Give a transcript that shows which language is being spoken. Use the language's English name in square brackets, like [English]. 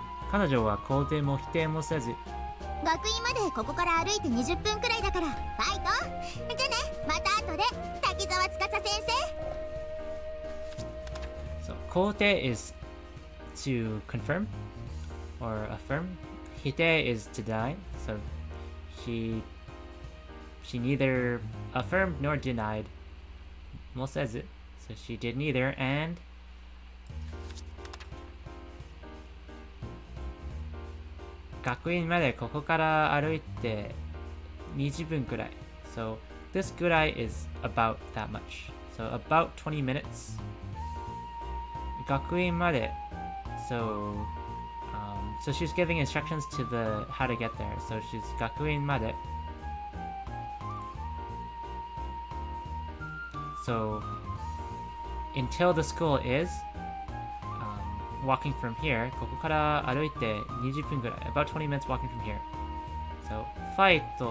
[Japanese] 彼女は肯定も否定もせず学院までここから歩いて20分くらいだからファイトじゃあねまた後で滝沢司先 [English] 生 So 肯定 is to confirm or affirm 否定 is to deny So she neither affirmed nor denied [Japanese] もせず [English] So she did neither and [Japanese] 学院までここから歩いて20分くらい [English] So this くらい is about that much So about 20 minutes [Japanese] 学院まで [English] So she's giving instructions to the how to get there So she's 学院まで So until the school is walking from here. [Japanese] ここから歩いて20分ぐらい。 [English] About 20 minutes walking from here. So, fight.